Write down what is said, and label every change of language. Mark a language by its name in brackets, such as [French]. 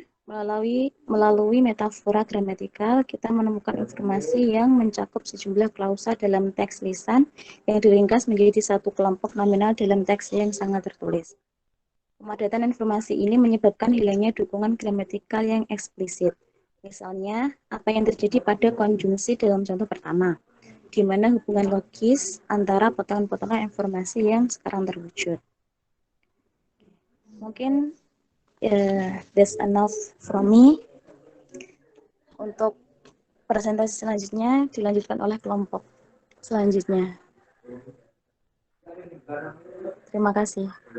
[Indonesian] Melalui metafora gramatikal, kita menemukan informasi yang mencakup sejumlah klausa dalam teks lisan yang diringkas menjadi satu kelompok nominal dalam teks yang sangat tertulis. Pemadatan informasi ini menyebabkan hilangnya dukungan gramatikal yang eksplisit. Misalnya, apa yang terjadi pada konjungsi dalam contoh pertama, di mana hubungan logis antara potongan-potongan informasi yang sekarang terwujud. Mungkin [English] that's enough from me. [Indonesian] Untuk presentasi selanjutnya dilanjutkan oleh kelompok selanjutnya. Terima kasih.